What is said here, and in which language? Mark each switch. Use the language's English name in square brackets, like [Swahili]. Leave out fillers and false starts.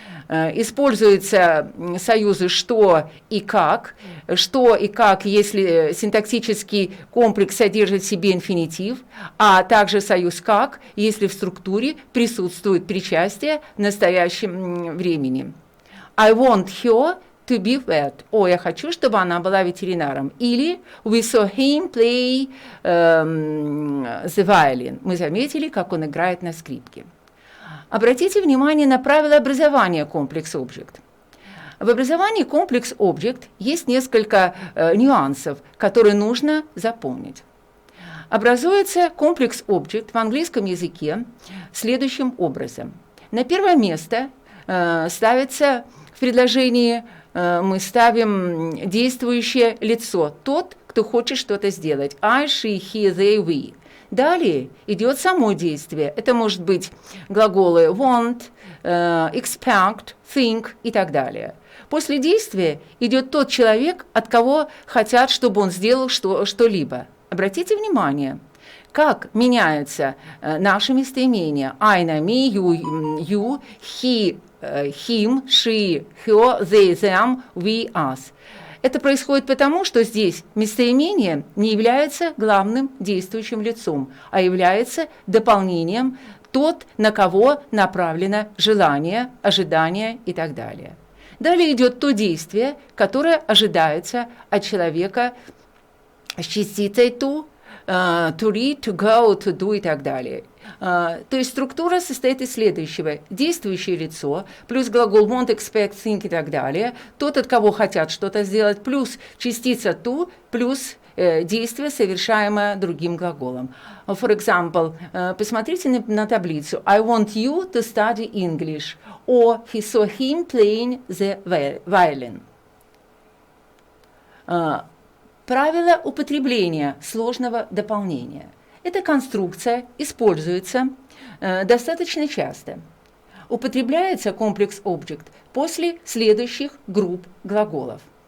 [Russian] Используются союзы «что» и «как», если синтаксический комплекс содержит в себе инфинитив, а также союз «как», если в структуре присутствует причастие в настоящем времени. [English] I want her to be vet. [Russian] Я хочу, чтобы она была ветеринаром. [English] Или we saw him play the violin. [Russian] Мы заметили, как он играет на скрипке. Обратите внимание на правила образования комплекс Object. В образовании комплекс Object есть несколько нюансов, которые нужно запомнить. Образуется комплекс Object в английском языке следующим образом. На первое место ставится в предложении, мы ставим действующее лицо, тот, кто хочет что-то сделать. [English] I, she, he, they, we. [Russian] Далее идет само действие. Это может быть глаголы want, expect, think и так далее. После действия идет тот человек, от кого хотят, чтобы он сделал что-либо. Обратите внимание, как меняется наше местоимение [English] I на me, you, he, him, she, her, they, them, we, us. [Russian] Это происходит потому, что здесь местоимение не является главным действующим лицом, а является дополнением тот, на кого направлено желание, ожидание и так далее. Далее идет то действие, которое ожидается от человека с частицей to read, to go, to do и так далее. То есть структура состоит из следующего. Действующее лицо, плюс глагол want, expect, think и так далее, тот, от кого хотят что-то сделать, плюс частица to, плюс действие, совершаемое другим глаголом. [English] For example, [Russian] посмотрите на таблицу. [English] I want you to study English. Or he saw him playing the violin. [Russian] Правило употребления сложного дополнения. Эта конструкция используется достаточно часто. Употребляется комплекс object после следующих групп глаголов.